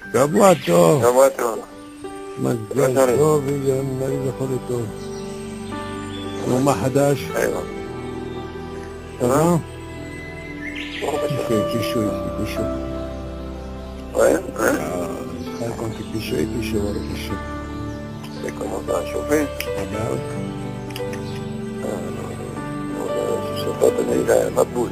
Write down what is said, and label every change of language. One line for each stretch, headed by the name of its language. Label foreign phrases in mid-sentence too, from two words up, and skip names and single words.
Hebrew: שבוע טוב. שבוע טוב. מזל טוב וימי לכל טוב. ומה חדש?
French: Ça va? Pichou ici, Pichou. Ouais, Quand tu Pichou et Pichou, voilà Pichou. Et comment ça a chauffé? Ah ben oui. Je sais pas donner la boule.